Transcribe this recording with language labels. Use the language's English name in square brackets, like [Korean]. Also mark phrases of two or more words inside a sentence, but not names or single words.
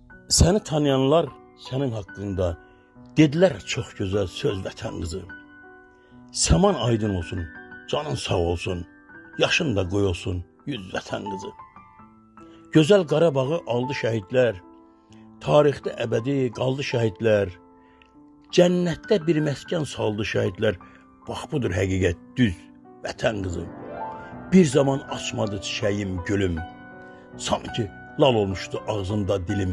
[Turkish] Seni tanıyanlar senin hakkında dediler çok güzel söz vatan kızı. [Azerbaijani] Seman aydın olsun, canın sağ olsun, yaşın da qoy olsun yüz vatan kızı. Güzel Qarabağı aldı şəhidlər, tarixdə əbədi qaldı şəhidlər, cənnətdə bir məskən saldı şəhidlər. Bax budur həqiqət düz vətən qızı. Bir zaman açmadı çiçəyim gülüm, sanki lal olmuşdu ağzımda dilim.